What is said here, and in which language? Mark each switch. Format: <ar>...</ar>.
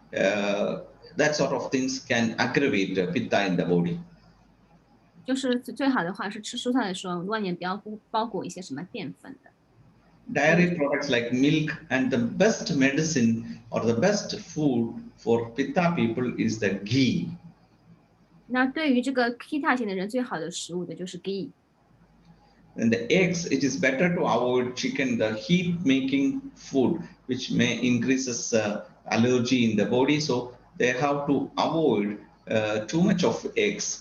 <en>That sort of things can aggravate pitta in the body.</en> <zh>就是最好的话是吃蔬菜的时候，外面不要包裹一些什么淀粉的。</zh> <en>Dairy products like milk, and the best medicine or the best food for pitta people is the ghee.</en> <zh>那对于这个 Pitta 型的人，最好的食物的就是 ghee。</zh> <en>And the eggs, it is better to avoid chicken, the heat-making food, which may increases allergy in the body. So they have to avoid too much of eggs.</en>